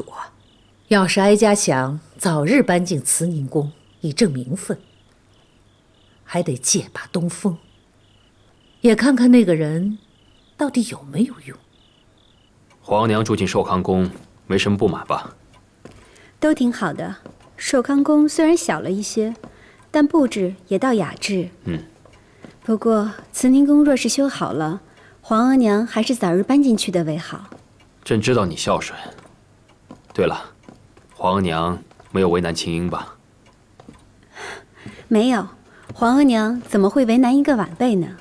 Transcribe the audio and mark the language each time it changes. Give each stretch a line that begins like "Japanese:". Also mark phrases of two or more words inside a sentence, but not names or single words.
Chinese: 要是哀家想早日搬進慈寧宮以正名分，還得借把東風，也看看那個人到底有沒有用。皇娘住進壽康宮，沒什麼不滿吧？都挺好的。壽康宮雖然小了一些，但布置也倒雅致。不過慈寧宮若是修好了，皇額娘還是早日搬進去的為好。朕知道你孝順。對了，皇額娘沒有為難青英吧？沒有，皇額娘怎麼會為難一個晚輩呢？